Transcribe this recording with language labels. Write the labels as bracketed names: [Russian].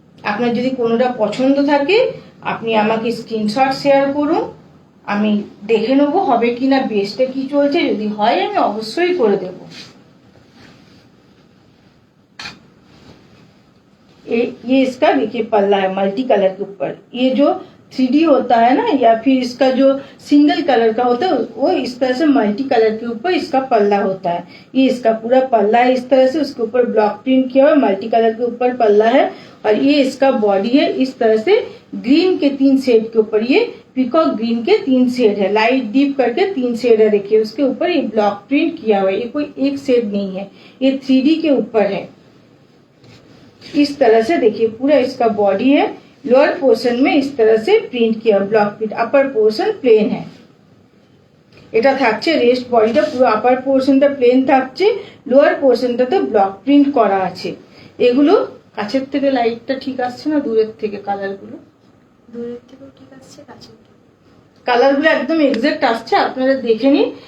[Bangla] আপনার যদি কোনোটা পছন্দ থাকে আপনি আমাকে স্ক্রিনশট শেয়ার করুন, আমি দেখে নেবো হবে কিনা, বেস্টে কি চলছে, যদি হয় আমি অবশ্যই করে দেব। [Hindi] ये इसका देखिए पल्ला है मल्टी कलर के ऊपर। ये जो 3D होता है ना, या फिर इसका जो सिंगल कलर का होता है वो इस तरह से मल्टी कलर के ऊपर इसका पल्ला होता है। ये इसका पूरा पल्ला है इस तरह से, उसके ऊपर ब्लॉक प्रिंट किया हुआ मल्टी कलर के ऊपर पल्ला है। और ये इसका बॉडी है इस तरह से ग्रीन के 3 शेड के ऊपर, ये पीकॉक ग्रीन के 3 शेड है, लाइट डीप करके 3 शेड है। देखिए उसके ऊपर ये ब्लॉक प्रिंट किया हुआ है, ये कोई एक शेड नहीं है, ये 3D के ऊपर है। इस तरह से देखिए पूरा इसका बॉडी है, लोअर पोर्शन में इस तरह से प्रिंट किया block print, upper portion plane है। [Bangla] এটা থাকছে রেস্ট, বডিটা পুরো আপার পোর্শনটা প্লেন থাকছে, লোয়ার পোর্শনটাতে ব্লক প্রিন্ট করা আছে। এগুলো কাছের থেকে লাইটটা ঠিক আসছে না দূরের থেকে, কালারগুলো দূরের থেকেও ঠিক আসছে, কাছের থেকে কালারগুলো একদম এক্সাক্ট আসছে, আপনারা দেখে নিন।